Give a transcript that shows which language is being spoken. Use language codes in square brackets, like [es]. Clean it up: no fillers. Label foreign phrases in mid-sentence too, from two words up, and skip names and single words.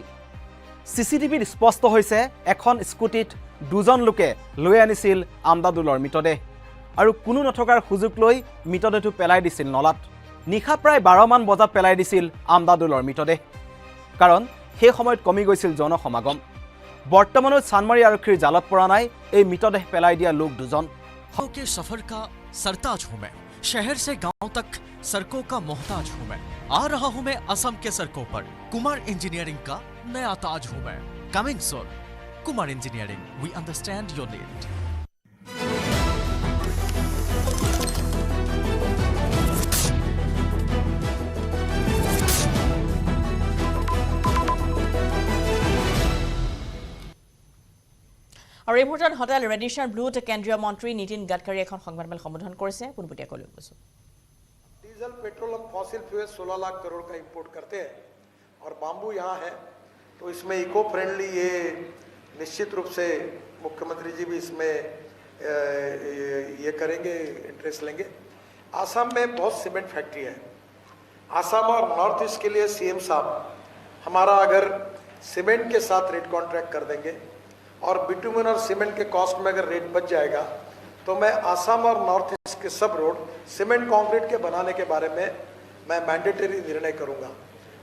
[as] CCTVত স্পষ্ট হৈছে এখন স্কুটিত দুজন লোকে লৈ আনিছিল আমদাদুলৰ মৃতদেহ আৰু কোনো নথকাৰ সুযোগ লৈ মৃতদেহটো পেলাই দিছিল নলাত। নিশা প্ৰায় 12 মান বজাত পেলাই দিছিল আমদাদুলৰ মৃতদেহ, কাৰণ সেই সময়ত কমি গৈছিল জনসমাগম। বৰ্তমানত চানমাৰী আৰক্ষীৰ জালত পৰা নাই এই মৃতদেহ পেলাই দিয়া লোক দুজন। [hi] के सफर का सरताज हूं मैं, शहर से गांव तक सड़कों का मोहताज हूं मैं। आ रहा हूं मैं असम के सड़कों पर, कुमार इंजीनियरिंग का नया ताज हूं मैं। [en] coming soon, कुमार इंजीनियरिंग, We understand your need. [as] আৰু এই মুহূৰ্তত হোটেল ৰেডিশ্যন ব্লুত কেন্দ্ৰীয় মন্ত্ৰী নীতিন গাডকাৰী এখন সংবাদমেল সম্বোধন কৰিছে। পোনপটীয়াকৈ লৈ গৈছোঁ। [hi] डीजल पेट्रोल हम [en] fossil fuel [hi] 16 लाख करोड़ का इंपोर्ट करते हैं और बाम्बू यहाँ है, तो इसमें [en] eco friendly [hi] ये निश्चित रूप से मुख्यमंत्री जी भी इसमें ये करेंगे, इंटरेस्ट लेंगे। आसाम में बहुत [en] cement factory [hi] है। आसाम और नॉर्थ ईस्ट के लिए CM साहब हमारा अगर सीमेंट के साथ [en] rate contract [hi] कर देंगे और बिटुमिन और सीमेंट के कॉस्ट में अगर रेट बच जाएगा, तो मैं आसाम और नॉर्थ ईस्ट के सब रोड [en] cement concrete [hi] के बनाने के बारे में मैं मैंडेटरी निर्णय करूंगा।